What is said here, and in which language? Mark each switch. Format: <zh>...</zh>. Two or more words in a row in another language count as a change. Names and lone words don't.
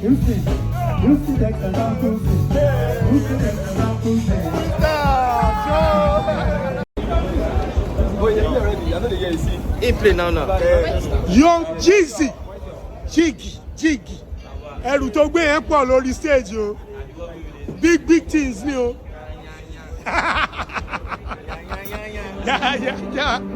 <en>In play now. Young Wceezy, Jiggy.</en> <yo>Ẹrù tó gbé yẹn pọ̀ lórí stage o.</yo> <en>Big things</en> <yo>ni o.</yo> <en>Yeah.</en>